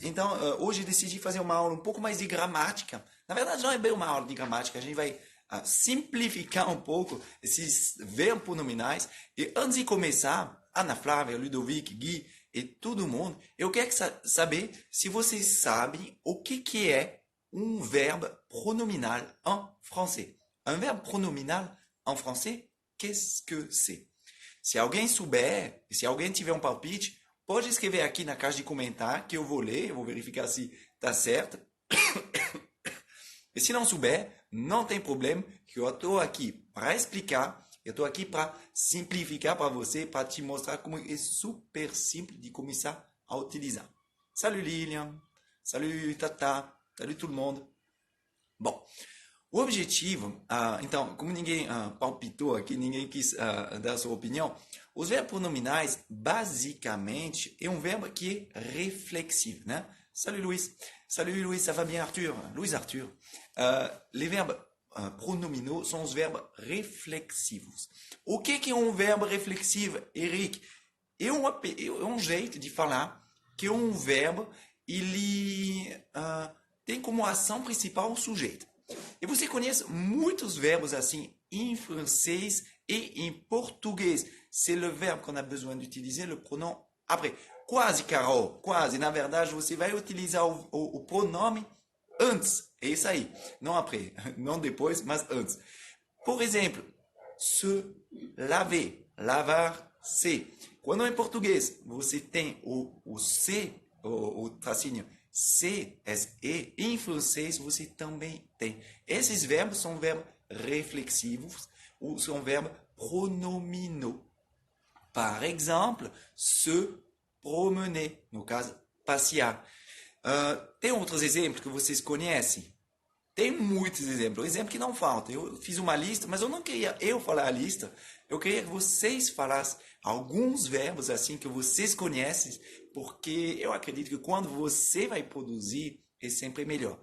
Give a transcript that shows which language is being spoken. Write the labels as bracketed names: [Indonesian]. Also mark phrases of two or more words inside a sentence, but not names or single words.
[Portuguese] Então, hoje decidi fazer uma aula um pouco mais de gramática. Na verdade, não é bem uma aula de gramática, a gente vai simplificar um pouco esses verbos pronominais. E antes de começar, Ana Flávia, Ludovic, Gui e todo mundo, eu quero saber se vocês sabem o que é um [French] verbe pronominal en français. Un verbe pronominal en français, qu'est-ce que c'est? [Portuguese] Se alguém souber, se alguém tiver um palpite, pode escrever aqui na caixa de comentário que eu vou ler, eu vou verificar se está certo. E se não souber, não tem problema, que eu estou aqui para explicar, eu estou aqui para simplificar para você, para te mostrar como é super simples de começar a utilizar. [French] Salut Lilian, salut Tata, salut tout le monde. [Portuguese] Bom, o objetivo, então, como ninguém palpitou aqui, ninguém quis dar a sua opinião, os verbos pronominais, basicamente, é um verbo que é reflexivo, né? [French] Salut Luiz, ça va bien Arthur? Luiz Arthur. Les verbes pronominaux [Portuguese] são os verbos reflexivos. O que é um verbo reflexivo, Eric? É um jeito de falar que um verbo ele tem como ação principal o sujeito. E você conhece muitos verbos assim em francês e em português. [French] C'est le verbe qu'on a besoin d'utiliser le pronom après. [Portuguese] Quase, Carol, quase. Na verdade, você vai utilizar o pronome antes. É isso aí. Não après, não depois, mas antes. Por exemplo, [French] se laver, [Portuguese] lavar, se. Quando em português você tem o se, o tracinho, se, e, em francês você também tem. Esses verbos são verbos reflexivos, ou são verbos pronominaux. [French] Par exemple, se promener, [Portuguese] no caso, passear. Tem outros exemplos que vocês conhecem? Tem muitos exemplos. Exemplo que não falta. Eu fiz uma lista, mas eu não queria eu falar a lista. Eu queria que vocês falassem alguns verbos assim que vocês conhecem, porque eu acredito que quando você vai produzir, é sempre melhor.